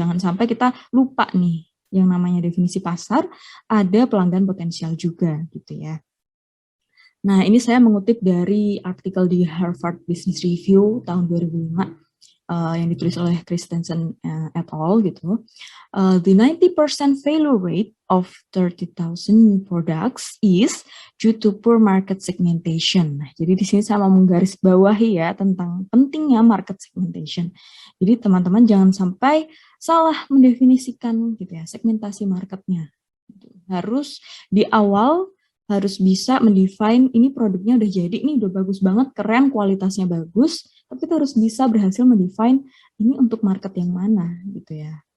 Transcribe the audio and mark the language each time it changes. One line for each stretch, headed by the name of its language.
Indonesian: Jangan sampai kita lupa nih yang namanya definisi pasar, ada pelanggan potensial juga gitu ya. Nah, ini saya mengutip dari artikel di Harvard Business Review tahun 2005 yang ditulis oleh Christensen et al. Gitu.
English: The 90% failure rate of 30,000 products is due to poor market segmentation.
Indonesian: Nah, jadi di sini saya mau menggarisbawahi ya tentang pentingnya market segmentation. Jadi teman-teman jangan sampai salah mendefinisikan gitu ya segmentasi marketnya. Harus di awal harus bisa mendefine ini produknya udah jadi, ini udah bagus banget, keren, kualitasnya bagus, tapi kita harus bisa berhasil mendefine ini untuk market yang mana gitu ya.